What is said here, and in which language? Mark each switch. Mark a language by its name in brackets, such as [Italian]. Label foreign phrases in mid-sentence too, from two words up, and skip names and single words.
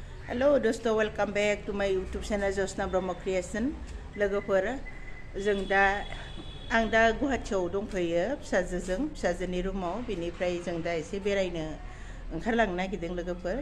[English] Hello दोस्तों, welcome back to my YouTube channel Jasna Brahma Creation। [Bodo] लोगोफोर आं दा गुवाहाटीयाव दंफैयो फिसाजोनि रुमाव। बिनिफ्राय जों दा एसे बेरायनो ओंखारलांनो नागिरदों लोगोफोर।